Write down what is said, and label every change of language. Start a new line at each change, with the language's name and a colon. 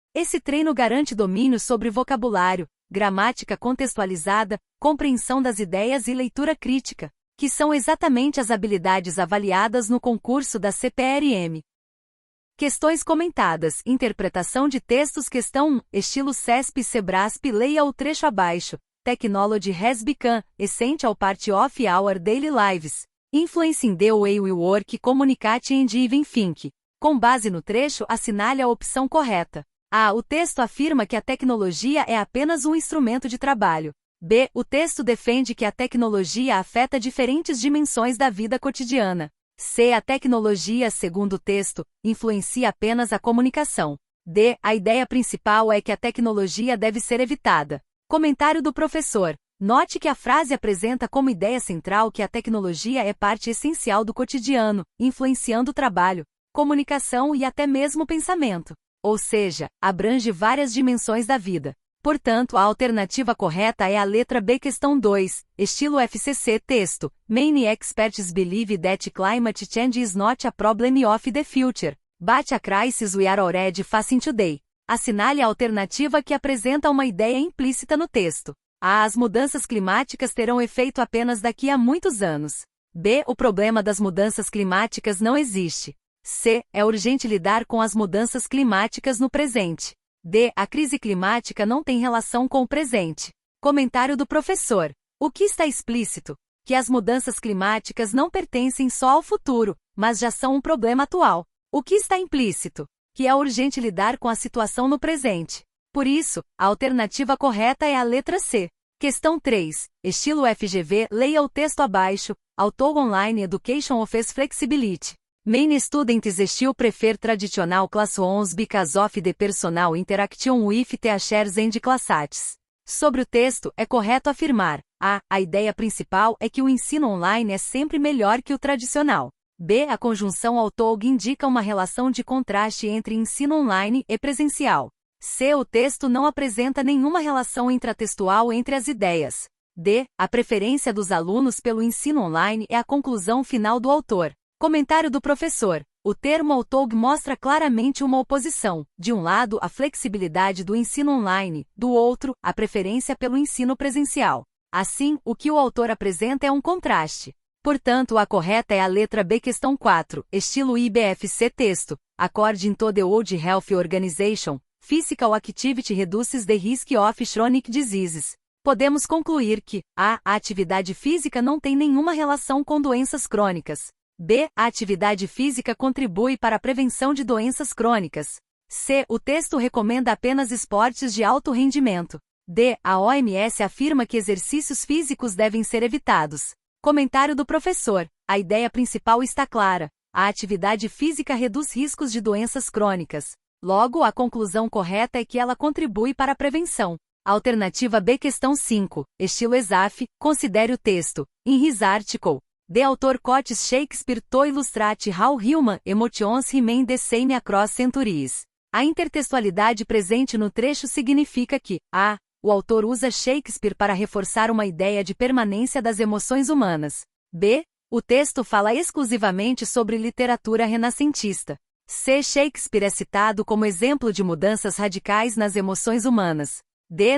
Portuguese: Esse treino garante domínio sobre vocabulário, gramática contextualizada, compreensão das ideias e leitura crítica, que são exatamente as habilidades avaliadas no concurso da CPRM. Questões comentadas. Interpretação de textos. Questão 1. Estilo CESP e Sebrasp. Leia o trecho abaixo.
English: Technology has become essential part of our daily lives, influencing the way we work, communicate and even think.
Portuguese: Com base no trecho, assinale a opção correta. A. O texto afirma que a tecnologia é apenas um instrumento de trabalho. B. O texto defende que a tecnologia afeta diferentes dimensões da vida cotidiana. C. A tecnologia, segundo o texto, influencia apenas a comunicação. D. A ideia principal é que a tecnologia deve ser evitada. Comentário do professor. Note que a frase apresenta como ideia central que a tecnologia é parte essencial do cotidiano, influenciando o trabalho, comunicação e até mesmo o pensamento. Ou seja, abrange várias dimensões da vida. Portanto, a alternativa correta é a letra B. Questão 2. Estilo FCC. Texto.
English: Many experts believe that climate change is not a problem of the future, but a crisis we are already facing today.
Portuguese: Assinale a alternativa que apresenta uma ideia implícita no texto. A. As mudanças climáticas terão efeito apenas daqui a muitos anos. B. O problema das mudanças climáticas não existe. C. É urgente lidar com as mudanças climáticas no presente. D. A crise climática não tem relação com o presente. Comentário do professor. O que está explícito? Que as mudanças climáticas não pertencem só ao futuro, mas já são um problema atual. O que está implícito? Que é urgente lidar com a situação no presente. Por isso, a alternativa correta é a letra C. Questão 3. Estilo FGV. Leia o texto abaixo.
English: Auto Online Education offers flexibility. Many students still prefer traditional classrooms because of the personal interaction with teachers and classmates.
Portuguese: Sobre o texto, é correto afirmar: A. A ideia principal é que o ensino online é sempre melhor que o tradicional. B. A conjunção auto indica uma relação de contraste entre ensino online e presencial. C. O texto não apresenta nenhuma relação intratextual entre as ideias. D. A preferência dos alunos pelo ensino online é a conclusão final do autor. Comentário do professor. O termo auto mostra claramente uma oposição. De um lado, a flexibilidade do ensino online, do outro, a preferência pelo ensino presencial. Assim, o que o autor apresenta é um contraste. Portanto, a correta é a letra B. Questão 4. Estilo IBFC. Texto.
English: According to the World Health Organization, physical activity reduces the risk of chronic diseases.
Portuguese: Podemos concluir que A. A atividade física não tem nenhuma relação com doenças crônicas. B. A atividade física contribui para a prevenção de doenças crônicas. C. O texto recomenda apenas esportes de alto rendimento. D. A OMS afirma que exercícios físicos devem ser evitados. Comentário do professor. A ideia principal está clara. A atividade física reduz riscos de doenças crônicas. Logo, a conclusão correta é que ela contribui para a prevenção. Alternativa B. Questão 5. Estilo ESAF. Considere o texto.
English: In his article, the author quotes Shakespeare to illustrate how human emotions remain the same across centuries.
Portuguese: A intertextualidade presente no trecho significa que A. O autor usa Shakespeare para reforçar uma ideia de permanência das emoções humanas. B. O texto fala exclusivamente sobre literatura renascentista. C. Shakespeare é citado como exemplo de mudanças radicais nas emoções humanas. D.